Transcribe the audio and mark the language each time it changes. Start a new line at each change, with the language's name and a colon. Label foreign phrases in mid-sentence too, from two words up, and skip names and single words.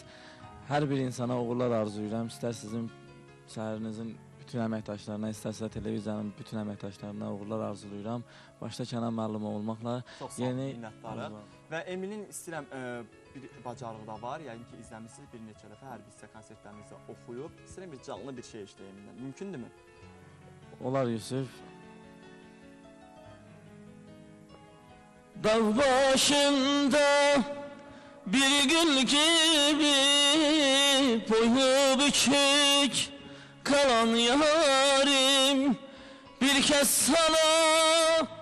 Azerbaijani: Hər bir insana uğurlar arzulayıram. İstər sizin səhərinizin bütün əməkdaşlarına, istərsə televiziyanın bütün əməkdaşlarına uğurlar arzulayıram. Başda Kənan müəllimə olmaqla. Çox sağ olun, minnətdarım. Və Emilin istəyirəm bir bacarığı da var. Yəni ki, izləmişsiniz bir neçə dəfə hər bir hissə konsertlərinizdə oxuyub. İstəyirəm bir canlı bir şey işləyək Emildən. Mümkündürmü? Olar Yusuf.
Turkish: Dağ başında bir gül gibi boyu bükük kalan yarim, bir kez sana